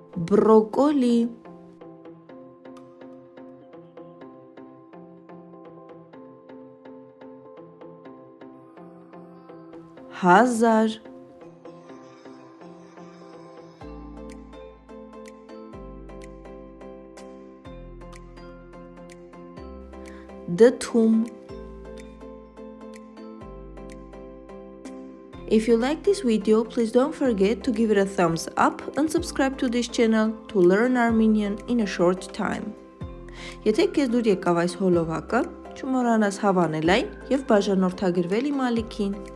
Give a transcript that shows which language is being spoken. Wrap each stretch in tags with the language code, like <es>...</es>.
<hy>բրոկոլի, հազար, դդում.</hy> <en>If you like this video, please don't forget to give it a thumbs up and subscribe to this channel to learn Armenian in a short time.</en> <hy>Եթե քեզ դուր եկավ այս հոլովակը, չմոռանաս հավանել այն եւ բաժանորդագրվել իմ ալիքին։</hy>